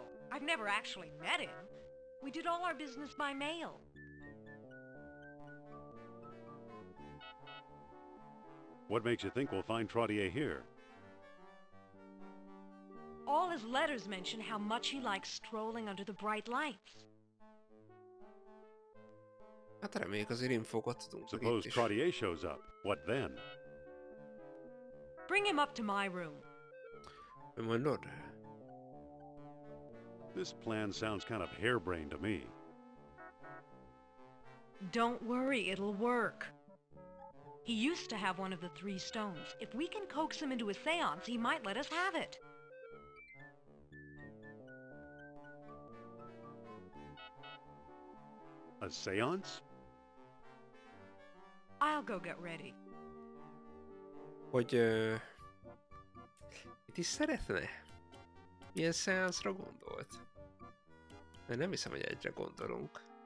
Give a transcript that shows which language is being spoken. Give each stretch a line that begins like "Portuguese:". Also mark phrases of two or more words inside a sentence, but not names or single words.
English: I've never actually met him. We did all our business by mail. What makes you think we'll find Trottier here? All his letters mention how much he likes strolling under the bright lights.
Hungarian: Hát reméljük azért infókat tudunk meg itt
English: Suppose is. Trottier shows up. What then? Bring him up to my room.
Hungarian: Mi mondod?
English: This plan sounds kind of harebrained to me. Don't worry, it'll work. He used to have one of the 3 stones. If we can coax him into a seance, he might let us have it. A seance? I'll go get ready.
Hungarian: Hogy... Mit is szeretne? Milyen szeánszra gondolt? Mert nem hiszem, hogy egyre gondolunk.